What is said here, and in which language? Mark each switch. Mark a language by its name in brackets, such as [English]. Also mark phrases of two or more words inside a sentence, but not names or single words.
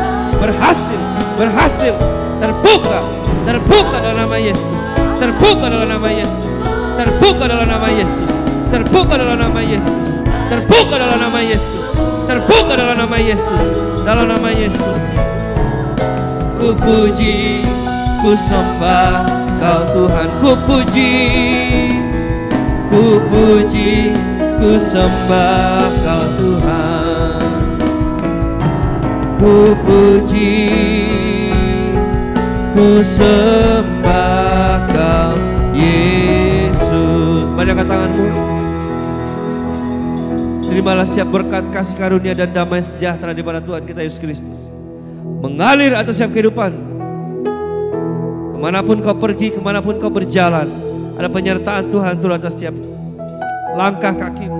[Indonesian] Berhasil. Berhasil. Terbuka. Terbuka dalam nama Yesus. Terbuka dalam nama Yesus. Terbuka dalam nama Yesus. Terbuka dalam nama Yesus. Terbuka dalam nama Yesus. Terbuka dalam nama Yesus. Dalam nama Yesus. Ku puji, ku sembah Kau Tuhan. Ku puji, ku puji, ku sembah Kau Tuhan. Ku puji, ku sembah Kau Yesus. Banyakkan tanganmu. Terimalah siap berkat kasih karunia dan damai sejahtera di mana Tuhan kita Yesus Kristus mengalir atas setiap kehidupan. Kemanapun kau pergi, kemanapun kau berjalan, ada penyertaan Tuhan turun atas setiap langkah kakimu.